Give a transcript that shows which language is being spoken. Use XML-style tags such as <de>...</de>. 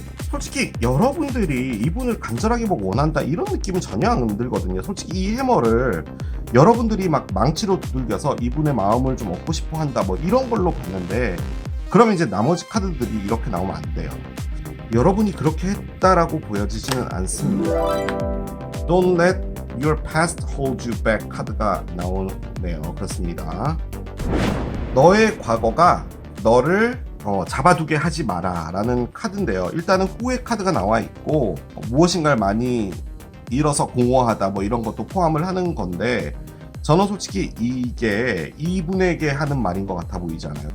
<ko>솔직히 여러분들이 이분을 간절하게 보고 원한다 이런 느낌은 전혀 안 들거든요. 솔직히 이 해머를 여러분들이 막 망치로 두들겨서 이분의 마음을 좀 얻고 싶어 한다 뭐 이런 걸로 봤는데 그러면 이제 나머지 카드들이 이렇게 나오면 안 돼요. 여러분이 그렇게 했다라고 보여지지는 않습니다.</ko> <en>Don't let your past hold you back</en> <ko>카드가 나오네요. 그렇습니다. 너의 과거가 너를 잡아두게 하지 마라 라는 카드인데요. 일단은 후회 카드가 나와 있고 무엇인가를 많이 잃어서 공허하다 뭐 이런 것도 포함을 하는 건데 저는 솔직히 이게 이분에게 하는 말인 것 같아 보이지 않아요.</ko>